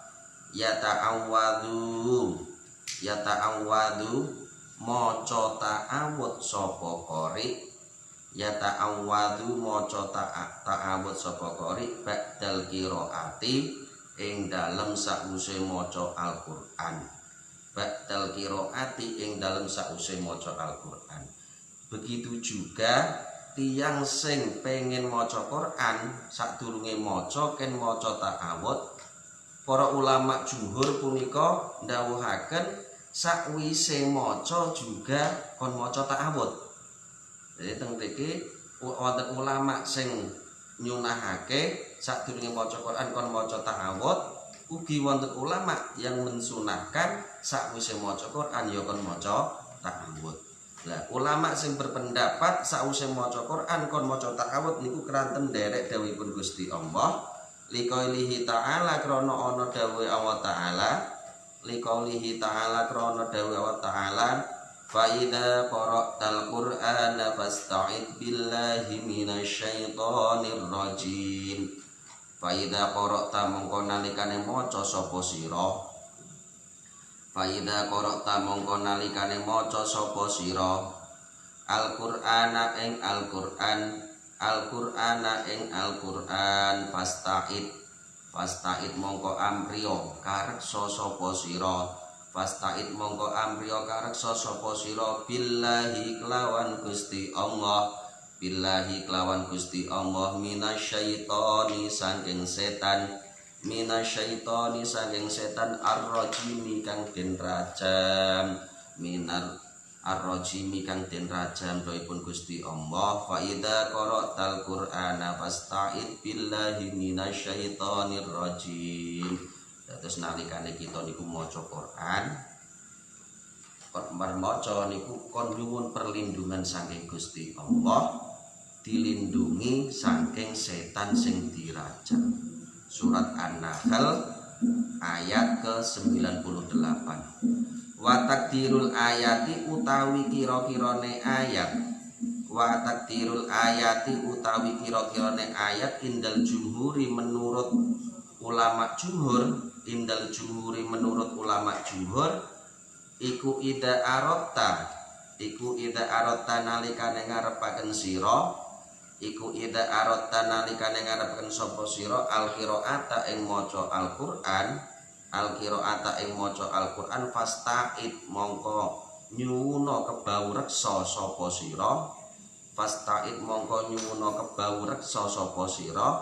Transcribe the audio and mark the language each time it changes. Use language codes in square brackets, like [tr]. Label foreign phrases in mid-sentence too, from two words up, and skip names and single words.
[jv] Yata'awwadhu maca ta'awudz sapa qari [ar] بعد القراءة [jv] ing dalem sause maca Al-Qur'an. Begitu juga tiyang sing pengen maca Qur'an sadurunge maca ken maca ta'awudz, para ulama jumhur punika ndhawuhaken sakwise maca juga kon maca ta'awudz. Jadi teng mriki wonten ulama sing nyunahake sadurunge maca Quran kon maca ta'awudz, ugi wonten ulama [id] yang mensunahkan [jv] sakwise maca Quran ya kon maca ta'awudz. Lah ulama sing berpendapat sakwise maca Quran kon maca ta'awudz niku keranten derek dawuhipun Gusti Allah [ar] لقوله تعالى [jv] krana ana dawuh Allah ta'ala [ar] فإذا قرأت القرآن فاستعذ بالله من الشيطان الرجيم. فإذا قرأت [jv] mongko nalikane maca sapa sira Al-Qur'ana ing Al-Qur'an fasta'id mongko amriya kareksa sapa sira billahi kelawan Gusti Allah minasyaitoni saking setan ar-rajimi kang den rajam doipun Gusti Allah. [ar] فإذا قرأت القرآن فاستعذ بالله من الشيطان الرجيم. [jv] Terus nalikane kita niku maca Quran, maca niku kon nyuwun perlindungan saking Gusti Allah, dilindungi saking setan sing dirajam. [id] Surat An-Nahl ayat ke-98. [ar] وتقدير الآية [jv] utawi kira-kirane ayat [ar] عند الجمهور [jv] menurut ulama jumhur iku ida arotta nalikane ngarepaken sapa sira al-qiraata ing maca Al-Qur'an fasta'id mongko nyuwuna kebawreksa sapa sira